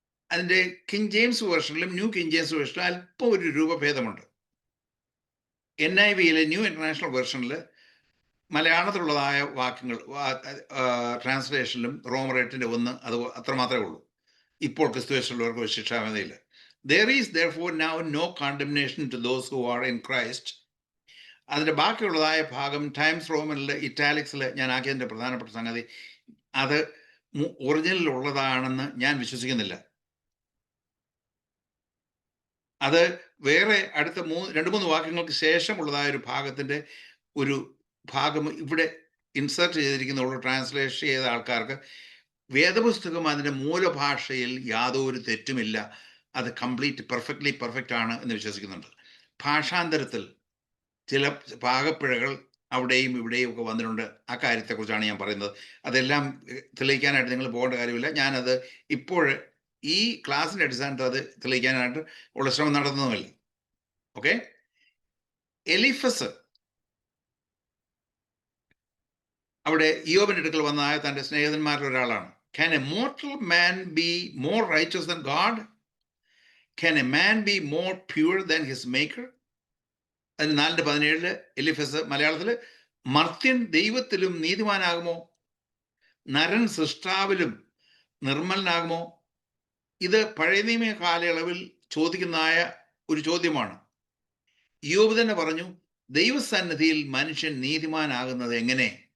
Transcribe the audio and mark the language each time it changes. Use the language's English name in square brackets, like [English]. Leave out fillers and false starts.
[Malayalam] അതിൻ്റെ king James വേർഷനിലും new king James വേർഷനിലും അല്പം ഒരു രൂപഭേദമുണ്ട്. NIV-യിലെ ന്യൂ ഇന്റർനാഷണൽ വേർഷനിൽ മലയാളത്തിലുള്ളതായ വാക്യങ്ങൾ ട്രാൻസ്ലേഷനിലും റോമർ 8:1 അത് അത്രമാത്രമേ ഉള്ളൂ. ഇപ്പോൾ ക്രിസ്തുയേശുവിലുള്ളവർക്ക് ഒരു ശിക്ഷാവിധിയില്ല. [English] There is therefore now no condemnation to those who are in Christ. [Malayalam] അതിൻ്റെ ബാക്കിയുള്ളതായ ഭാഗം ടൈംസ് റോമനിൽ ഇറ്റാലിക്സിൽ ഞാൻ ആക്കിയതിൻ്റെ പ്രധാനപ്പെട്ട സംഗതി, അത് ഒറിജിനൽ ഉള്ളതാണെന്ന് ഞാൻ വിശ്വസിക്കുന്നില്ല. അത് വേറെ അടുത്ത 2-3 വാക്യങ്ങൾക്ക് ശേഷമുള്ളതായ ഒരു ഭാഗത്തിൻ്റെ ഒരു ഭാഗം ഇവിടെ ഇൻസേർട്ട് ചെയ്തിരിക്കുന്നുള്ളൂ. ട്രാൻസ്ലേഷൻ ചെയ്ത ആൾക്കാർക്ക് വേദപുസ്തകം അതിൻ്റെ മൂലഭാഷയിൽ യാതൊരു തെറ്റുമില്ല, അത് പെർഫെക്റ്റ്ലി പെർഫെക്റ്റ് ആണ് എന്ന് വിശ്വസിക്കുന്നുണ്ട്. ഭാഷാന്തരത്തിൽ ചില പാകപ്പിഴകൾ അവിടെയും ഇവിടെയും ഒക്കെ വന്നിട്ടുണ്ട്. ആ കാര്യത്തെക്കുറിച്ചാണ് ഞാൻ പറയുന്നത്. അതെല്ലാം തെളിയിക്കാനായിട്ട് നിങ്ങൾ പോകേണ്ട കാര്യമില്ല. ഞാനത് ഇപ്പോൾ ഈ ക്ലാസ്സിൻ്റെ അടിസ്ഥാനത്തിൽ അത് തെളിയിക്കാനായിട്ട് ഉള്ള ശ്രമം നടത്തുന്നുമില്ല. ഓക്കെ. എലിഫസ് അവിടെ ഇയ്യോബിന്റെ അടുക്കൽ വന്നതായ തൻ്റെ സ്നേഹിതന്മാരിൽ ഒരാളാണ്. [English] Can a mortal man be more righteous than God? Can a man be more pure than his maker? [Malayalam] അതിന് 4:17 എലിഫസ് മലയാളത്തിൽ, മർത്യൻ ദൈവത്തിലും നീതിമാനാകുമോ? നരൻ സൃഷ്ടാവിലും നിർമ്മലനാകുമോ? ഇത് പഴയ നിയമ കാലയളവിൽ ചോദിക്കുന്നതായ ഒരു ചോദ്യമാണ്. ഇയ്യോബ് തന്നെ പറഞ്ഞു, ദൈവസന്നിധിയിൽ മനുഷ്യൻ നീതിമാനാകുന്നത് എങ്ങനെ?